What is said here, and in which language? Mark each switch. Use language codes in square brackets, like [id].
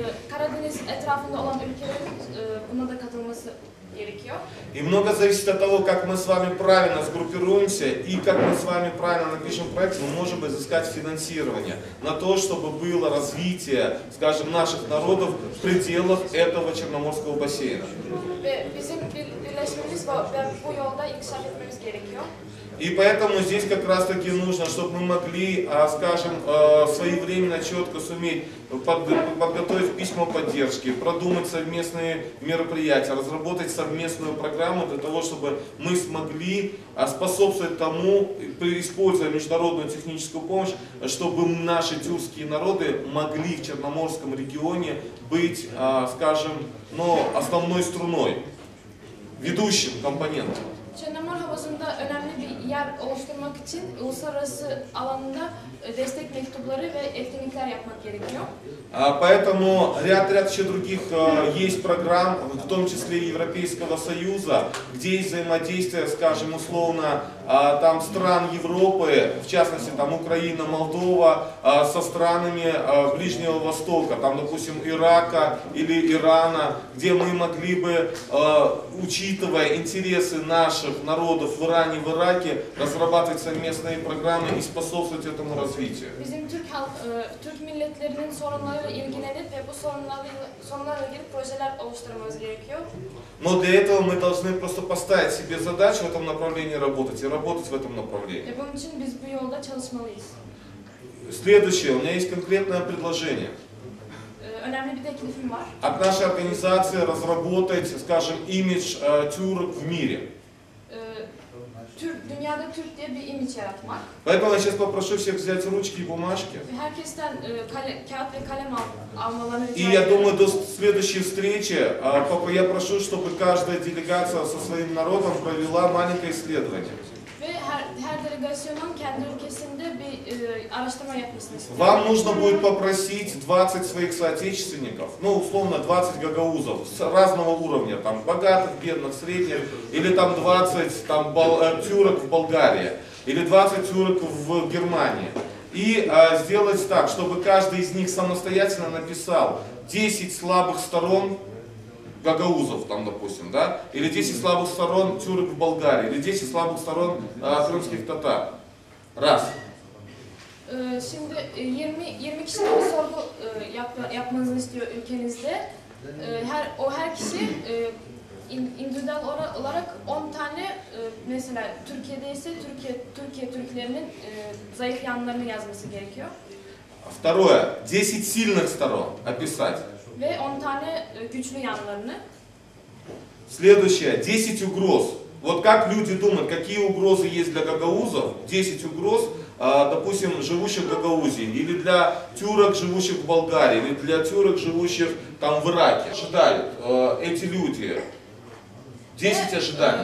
[tr] Karadeniz etrafında olan ülkelerin buna da katılması gerekiyor. [ru] И много зависит от того, как мы с вами правильно сгруппируемся и как мы с вами правильно напишем проект, мы можем изыскать финансирование на то, чтобы было развитие, скажем, наших народов в пределах этого Черноморского бассейна. [tr] Ve bizim birleşmemiz ve bu yolda inkişaf etmemiz gerekiyor. [ru] И поэтому здесь как раз таки нужно, чтобы мы могли, скажем, своевременно, четко суметь подготовить письма поддержки, продумать совместные мероприятия, разработать совместную программу для того, чтобы мы смогли способствовать тому, используя международную техническую помощь, чтобы наши тюркские народы могли в Черноморском регионе быть, скажем, основной струной, ведущим компонентом. [tr] Çernomor havuzunda önemli bir yer oluşturmak için uluslararası alanda destek mektupları ve etkinlikler yapmak gerekiyor. [ru] Поэтому ряд еще других есть программ, в том числе и Европейского Союза, где есть взаимодействие, скажем, условно, там стран Европы, в частности, там Украина, Молдова, со странами Ближнего Востока, там, допустим, Ирака или Ирана, где мы могли бы, учитывая интересы наших народов в Иране, в Ираке, разрабатывать совместные программы и способствовать этому развитию. [tr] Bizim Türk milletlerinin sorunlarıyla ilgilenip ve bu sorunlarla ilgili projeler oluşturmamız gerekiyor. [ru] Но для этого мы должны просто поставить себе задачу в этом направлении работать и работать в этом направлении. [tr] Ve bunun için biz bu yolda çalışmalıyız. [ru] Следующее, у меня есть конкретное предложение. [tr] Önemli bir teklifim var. [ru] От нашей организации разработать, скажем, имидж тюрок в мире. [tr] Dünyada Türk diye bir imaj yaratmak. [ru] Поэтому я сейчас попрошу всех взять ручки и бумажки. [tr] Herkesten kağıt ve kalem almalarını rica [ru] И я [tr] ediyorum. [ru] думаю, до следующей встречи я прошу, чтобы каждая делегация со своим народом провела маленькое исследование. [tr] Ve her delegasyonun kendi ülkesinde bir araştırma yapmasını istiyorum. [ru] Вам нужно будет попросить 20 своих соотечественников, условно 20 гагаузов с разного уровня, там богатых, бедных, средних, или там 20 тюрок в Болгарии, или 20 тюрок в Германии. И сделать так, чтобы каждый из них самостоятельно написал 10 слабых сторон гагаузов, там, допустим, да, или 10 слабых сторон тюрок в Болгарии, или 10 слабых сторон крымских татар. Раз. [tr] Şimdi 20 kişilik bir sorgu yapmanızı istiyor ülkenizde. Her kişi individual olarak 10 tane mesela Türkiye'de ise Türkiye Türklerinin zayıf yanlarını yazması gerekiyor. [ru] Второе. 10 сильных сторон описать. [tr] Ve 10 tane güçlü yanlarını. [ru] Следующее. 10 угроз. Вот как люди думают, какие угрозы есть для гагаузов? 10 угроз, допустим, живущих в Гагаузии, или для тюрок, живущих в Болгарии, или для тюрок, живущих там в Ираке. Ожидают эти люди. 10 ожиданий.